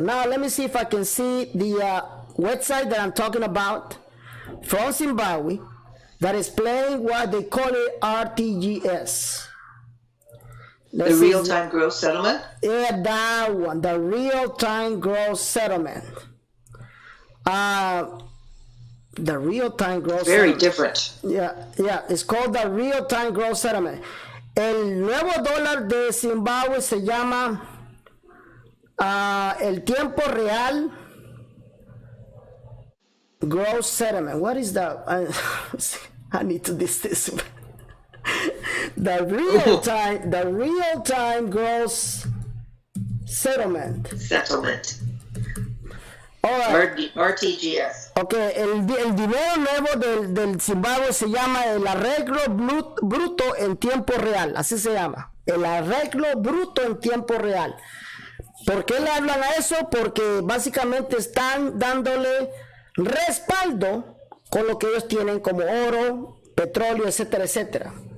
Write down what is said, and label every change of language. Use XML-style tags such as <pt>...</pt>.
<en>Now let me see if I can see the website that I'm talking about from Zimbabwe that is playing what they call it RTGS. The real-time gross settlement? Yeah, that one, the real-time gross settlement. The real-time gross Very settlement. different. Yeah, it's called the real-time gross settlement.</en> <es>El nuevo dólar de Zimbabue se llama el tiempo real gross settlement.</es> <en>What is that? I need to this. The real-time gross settlement. All right. RTGS.</en> <es>Okay, el dinero nuevo del Zimbabue se llama el arreglo bruto en tiempo real, así se llama, el arreglo bruto en tiempo real. ¿Por qué le hablan a eso? Porque básicamente están dándole respaldo con lo que ellos tienen como oro, petróleo, etcétera, etcétera.</es>